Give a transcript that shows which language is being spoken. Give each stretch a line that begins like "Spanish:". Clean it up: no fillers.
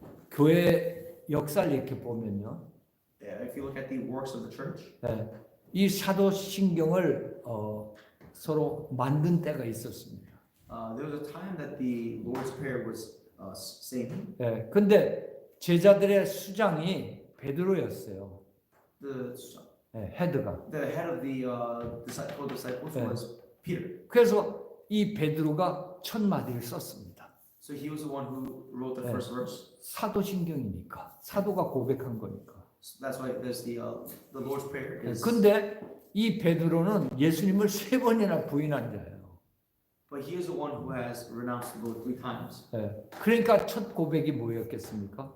Korean: 교회 역사를 이렇게 보면요.
English: if you look at the works of the church,
Korean: 네. 이 사도신경을 서로 만든 때가 있었습니다.
English: there was a time that the Lord's Prayer was saying.
Korean: 네. 근데 제자들의 수장이 베드로였어요.
English: The
Korean: 헤드가.
English: head of the disciples was Peter.
Korean: 그래서 이 베드로가 첫 마디를 썼습니다.
English: So he was the one who wrote the first verse.
Korean: 사도신경이니까 사도가 고백한 거니까.
English: So that's why there's the Lord's Prayer. Is,
Korean: 근데 이 베드로는 예수님을 3번이나 부인한 자예요.
English: but he is the one who has renounced the Lord 3 times.
Korean: 그러니까 첫 고백이 뭐였겠습니까?